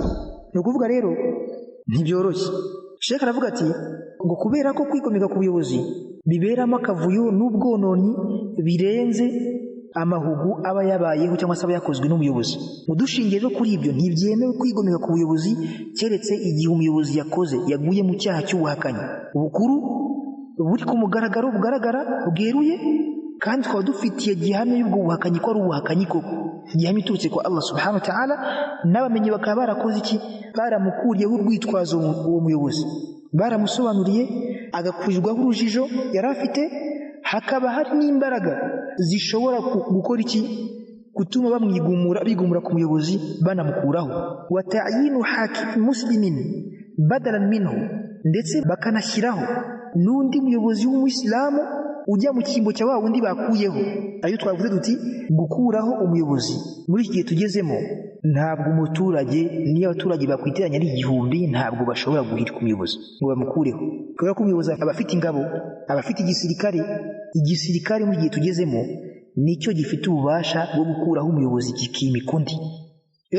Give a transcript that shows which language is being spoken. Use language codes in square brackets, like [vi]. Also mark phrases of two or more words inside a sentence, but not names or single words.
[rw] Ni ukuvuga rero ntibyoroshye. Sheikh aravuga ati ngo kubera ko kwikomeka ku buyobozi biberamo akavuyo n'ubwononyi birenze amahugu aba yabayeho cyangwa se aba yakozwe n'umuyobozi. Udushingiye rero kuri ibyo, ntibyemewe kwigomeka ku buyobozi keretse igihe umuyobozi yaguye mu cyaha cy'ubuhakanyi. Ubukuru buri ku mugaragaro, bugaragara, bweruye, kandi twaba dufitiye gihamya y'ubwo buhakanyi ko ari ubuhakanyi koko, gihamya iturutse kwa Allah [ar] سبحانه وتعالى. [rw] N'abamenyi bakaba barakoze iki? Baramukuriyeho urwitwazo uwo muyobozi, baramusobanuriye, agakurirwaho urujijo yari afite, hakaba hari n'imbaraga zishobora gukora iki gutuma bigumura ku muyobozi banamukuraho [ar] وتعيين حاكم مسلمين بدلا منه [rw] ndetse bakanashyiraho n'undi muyobozi w'umuyisilamu ujya mu kimbo cya wa wundi bakuyeho ayo twavuze duti gukuraho umuyobozi muri iki gihe tugezemo ntabwo umuturage niyo abaturage bakwiteranya ari 1000 ntabwo bashobora guhirika umuyobozi ngo bamukureho kubera ko umuyobozi abafite ingabo abafite igisirikare mu gihe tugezemo nicyo gifite ububasha bwo gukuraho umuyobozi kikimikundi rero